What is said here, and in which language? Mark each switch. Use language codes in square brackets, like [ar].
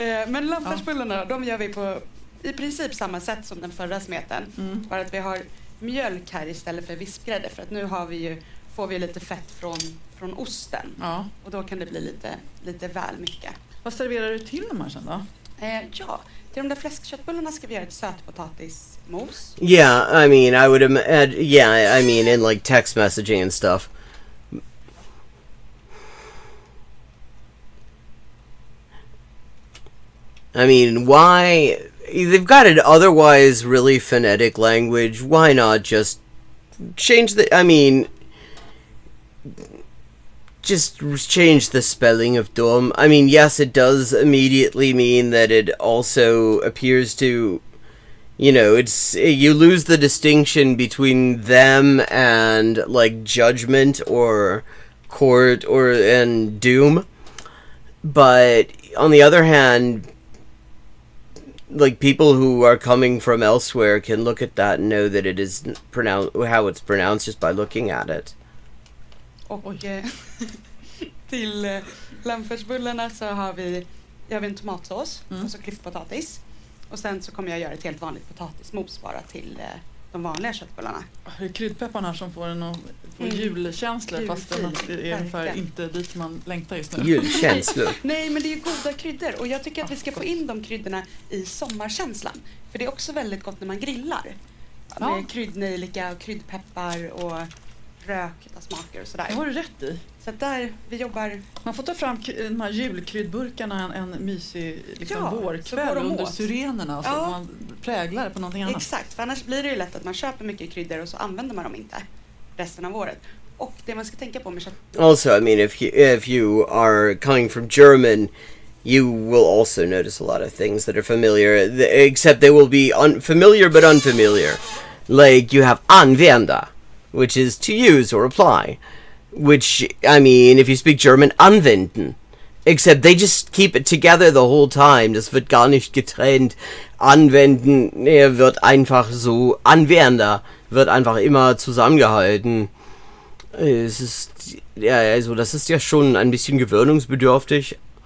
[sv] Men lammfärsbullarna, de gör vi på i princip samma sätt som den förra smeten. Bara att vi har mjölk här istället för vispgrädde. För att nu får vi lite fett från osten. Ja. Och då kan det bli lite väl mycket. Vad serverar du till de här sen då? Till de där fläskköttbullarna ska vi göra ett sötpotatismos. [en] Yeah, I mean, I would I mean, in like text messaging and stuff. I mean, why... They've got an otherwise really phonetic language. Why not just change the... I mean... Just change the spelling of dom. I mean, yes, it does immediately mean that it also appears to... You know, you lose the distinction between them and, like, judgment or court and doom. But, on the other hand... Like, people who are coming from elsewhere can look at that and know that it is how it's pronounced just by looking at it. [sv] Och till lammfärsbullarna så har vi en tomatsås och så klyftpotatis. Och sen så kommer jag göra ett helt vanligt potatismos bara till de vanliga köttbullarna. Det är kryddpepparna som får en julkänsla fast det är ungefär inte dit man längtar just nu. Julkänslor. Nej, men det är ju goda kryddor och jag tycker att vi ska få in de kryddorna i sommarkänslan. För det är också väldigt gott när man grillar. Med kryddnejlika och kryddpeppar och rökta smaker och sådär. Det har du rätt i. Så att där vi jobbar... Man får ta fram de här julkryddburkarna en mysig vårkväll under syrenerna så att man präglar på någonting annat. Exakt, för annars blir det ju lätt att man köper mycket kryddor och så använder man dem inte resten av året. Och det man ska tänka på med kött... [en] Also, I mean, if you are coming from German, you will also notice a lot of things that are familiar, except they will be familiar but unfamiliar. Like, you have använda, which is to use or apply. Which, I mean, if you speak German, anwenden. Except they just keep it together the whole time. [de] Das wird gar nicht getrennt. Anwenden wird einfach so. Anwender wird einfach immer zusammengehalten. Es ist, ja, also das ist ja schon ein bisschen gewöhnungsbedürftig.